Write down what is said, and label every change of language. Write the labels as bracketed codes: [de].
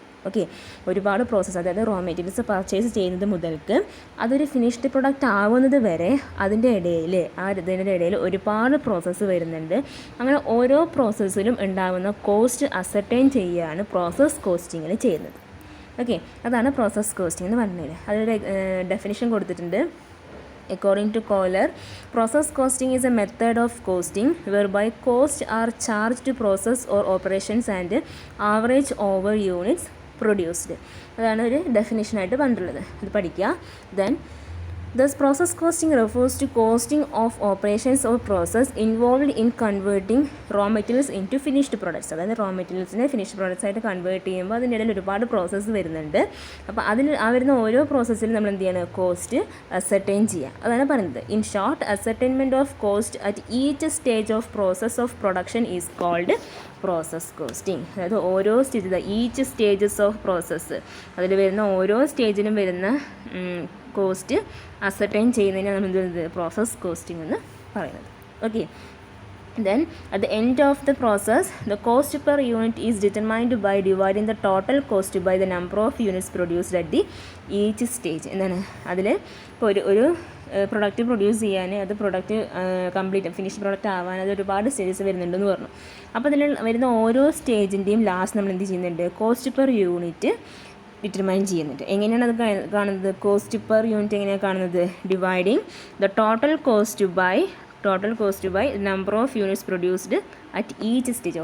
[ml] Okay, ഒരുപാട് process, അതായത് raw materials purchase ചെയ്യുന്നത് മുതൽക്ക് അതൊരു ഫിനിഷ്ഡ് പ്രൊഡക്റ്റ് ആവുന്നത് വരെ അതിൻ്റെ ഇടയിൽ ഒരുപാട് പ്രോസസ്സ് വരുന്നുണ്ട്. അങ്ങനെ ഓരോ പ്രോസസ്സിലും ഉണ്ടാകുന്ന കോസ്റ്റ് അസർട്ടൈൻ ചെയ്യുകയാണ് പ്രോസസ് കോസ്റ്റിങ്ങിൽ ചെയ്യുന്നത്. ഓക്കെ, അതാണ് പ്രോസസ് കോസ്റ്റിംഗ് എന്ന് പറഞ്ഞത്. അതിലൊരു ഡെഫിനിഷൻ കൊടുത്തിട്ടുണ്ട്. [en] According to Kohler, process costing is a method of costing whereby costs are charged to process or operations and average over units produced. [ml] അതാണ് ഒരു ഡെഫിനിഷനായിട്ട് പറഞ്ഞിട്ടുള്ളത്, അത് പഠിക്കുക. [en] Then thus process costing refers to costing of operations or process involved in converting raw materials into finished products. [ml] അതായത് raw മെറ്റീരിയൽസിനെ finished products ആയിട്ട് convert ചെയ്യുമ്പോൾ അതിൻ്റെ ഇടയിൽ ഒരുപാട് പ്രോസസ്സ് വരുന്നുണ്ട്. അപ്പോൾ അതിൽ വരുന്ന ഓരോ പ്രോസസ്സിലും നമ്മൾ എന്ത് ചെയ്യണം, കോസ്റ്റ് അസർട്ടൈൻ ചെയ്യുക, അതാണ് പറയുന്നത്. [en] In short, ascertainment of cost at each stage of process of production is called process costing. [ml] അതായത് ഓരോ stage, [en] each stages of process, [ml] അതിൽ വരുന്ന ഓരോ സ്റ്റേജിലും വരുന്ന കോസ്റ്റ് അസർട്ടൈൻ ചെയ്യുന്നതിനാണ് നമ്മൾ പ്രോസസ് കോസ്റ്റിംഗ് എന്ന് പറയുന്നത്. [en] Okay, then at the end of the process the cost per unit is determined by dividing the total cost by the number of units produced at the each stage. [ml] എന്താണ് അതിൽ ഇപ്പോൾ ഒരു product produce ചെയ്യാൻ, അത് product complete finished product ആവാൻ അത് ഒരുപാട് stages വരുന്നുണ്ടെന്ന് പറഞ്ഞു. അപ്പോൾ അതിൽ വരുന്ന ഓരോ സ്റ്റേജിൻ്റെയും ലാസ്റ്റ് നമ്മൾ എന്ത് ചെയ്യുന്നുണ്ട്, കോസ്റ്റ് പെർ യൂണിറ്റ് ഡിറ്റർമൈൻ ചെയ്യുന്നുണ്ട്. എങ്ങനെയാണ് അത് കാണുന്നത്, കോസ്റ്റ് പെർ യൂണിറ്റ് എങ്ങനെയാണ് കാണുന്നത്, [en] Dividing the total cost by number of units produced at each stage.